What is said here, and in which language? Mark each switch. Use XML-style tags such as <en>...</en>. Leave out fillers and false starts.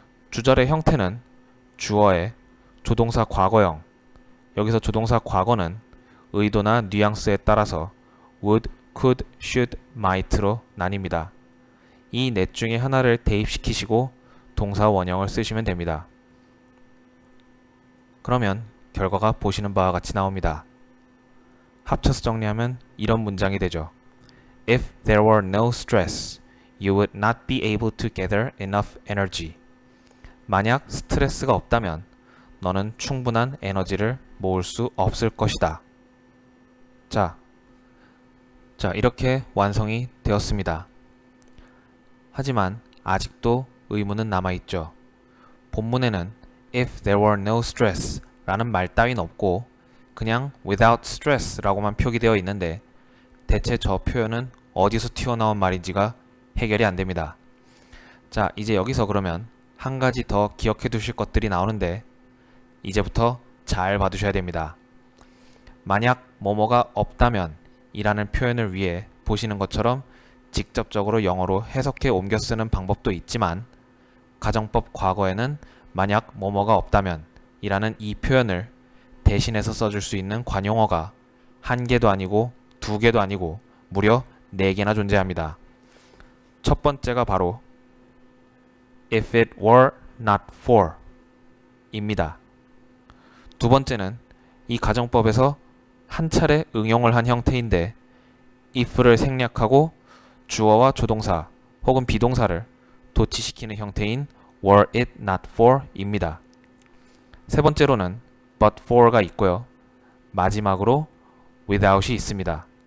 <ko>주절의 형태는 주어의 조동사 과거형, 여기서 조동사 과거는 의도나 뉘앙스에 따라서</ko> <en>would, could, should, might</en> <ko>로 나뉩니다. 이 넷 중에 하나를 대입시키시고 동사 원형을 쓰시면 됩니다. 그러면 결과가 보시는 바와 같이 나옵니다. 합쳐서 정리하면 이런 문장이 되죠.</ko> <en>If there were no stress, you would not be able to gather enough energy.</en> <ko>만약 스트레스가 없다면 너는 충분한 에너지를 모을 수 없을 것이다. 자, 이렇게 완성이 되었습니다. 하지만 아직도 의문은 남아있죠. 본문에는</ko> <en>If there were no stress</en> <ko>라는 말 따윈 없고 그냥</ko> <en>without stress</en> <ko>라고만 표기되어 있는데 대체 저 표현은 어디서 튀어나온 말인지가 해결이 안 됩니다. 자, 이제 여기서 그러면 한 가지 더 기억해 두실 것들이 나오는데 이제부터 잘 봐두셔야 됩니다. 만약 뭐뭐가 없다면 이라는 표현을 위해 보시는 것처럼 직접적으로 영어로 해석해 옮겨 쓰는 방법도 있지만 가정법 과거에는 만약 뭐뭐가 없다면 이라는 이 표현을 대신해서 써줄 수 있는 관용어가 한 개도 아니고 두 개도 아니고 무려 4개나 존재합니다. 첫 번째가 바로</ko> <en>if it were not for</en> <ko>입니다. 두 번째는 이 가정법에서 한 차례 응용을 한 형태인데 if를 생략하고 주어와 조동사 혹은 비동사를 도치시키는 형태인</ko> <en>were it not for</en> <ko>입니다. 세 번째로는</ko> <en>but for</en> <ko>가 있고요. 마지막으로 without이 있습니다.</ko>